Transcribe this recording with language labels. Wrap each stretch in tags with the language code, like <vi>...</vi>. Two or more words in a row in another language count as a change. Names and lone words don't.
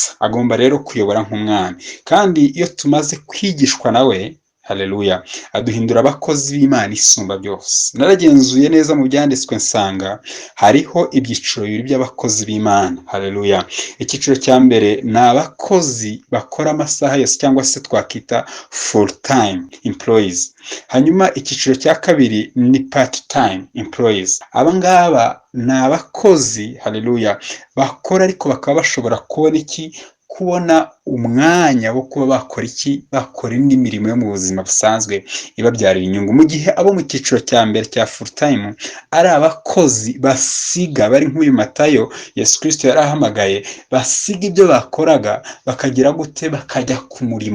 <rw>Agomba rero kuyobora nk'umwami, kandi iyo tumaze kwigishwa nawe, haleluya, aduhindura abakozi b'Imana isumba byose. Naragenzuye neza mu byanditswe nsanga hariho ibyiciro bibiri by'abakozi b'Imana. Haleluya. Icyiciro cya mbere ni abakozi bakora amasaha yose cyangwa se twakita</rw> <en>full time employees.</en> <rw>Hanyuma icyiciro cya kabiri ni</rw> <en>part time employees.</en> <rw>Aba ngaba ni abakozi, haleluya, bakora ariko bakaba bashobora kubona umwanya wo kuba bakora indi mirimo yo mu buzima busanzwe ibabyarira inyungu, mu gihe abo mu cyiciro cya mbere cya</rw> <en>full time</en> <rw>ari abakozi basiga, bari nk'uyu Matayo Yesu Kristo yarahamagaye, basiga ibyo bakoraga bakagira gute, bakajya ku murimo.</rw>